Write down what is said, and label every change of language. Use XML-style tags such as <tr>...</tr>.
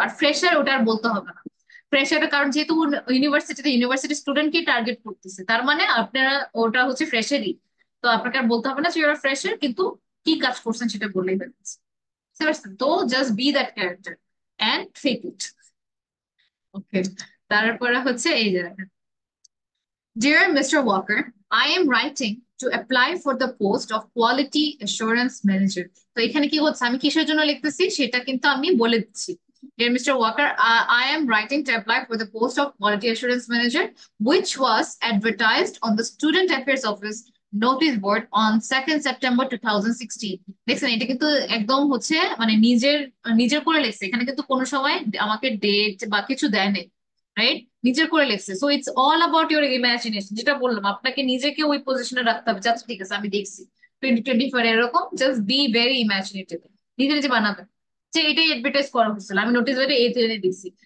<bn>আর fresher ওটা আর বলতে হবে না, ফ্রেশারের কারণ যেহেতু ইউনিভার্সিটি স্টুডেন্টকে টার্গেট করতেছে, তার মানে আপনারা ওটা হচ্ছে ফ্রেশারই, তো আপনাকে আর বলতে হবে না যে ওরা ফ্রেশার, কিন্তু কি কাজ করছেন সেটা বললেই হয়ে যাচ্ছে। বুঝতে পারছেন?</bn> <en>তো just be that character and fake it. Okay,</en> <bn>তারপরে হচ্ছে এই যে দেখেন,</bn> <en>Dear Mr. Walker, I am writing to apply for the post of Quality Assurance Manager.</en> <bn>তো এখানে কি হচ্ছে, আমি কিসের জন্য লিখতেছি সেটা কিন্তু আমি বলে দিচ্ছি।</bn> <en>Dear Mr. Walker, I am writing to apply for the post of Quality Assurance Manager, which was advertised on the Student Affairs Office notice board on 2nd September 2016.</en> <bn>দেখছেন, এটা কিন্তু একদম হচ্ছে মানে নিজের নিজের করে লিখছে, এখানে কিন্তু কোনো সময় আমাকে ডেট বা কিছু দেয় নাই, রাইট? নিজের করে লিখছে।</bn> <en>so it's all about your imagination,</en> <bn>যেটা বললাম আপনাকে নিজেকে ওই পজিশনে রাখতে হবে। আচ্ছা ঠিক আছে আমি দেখছি 2024 এরকম,</bn> <en>just be very imaginative,</en> <bn>নিজে নিজে বানাবেন যে এটাই অ্যাডভার্টাইজ করা হচ্ছিল, আমি নোটিস বোর্ডে এই জেনে দিচ্ছি।</bn>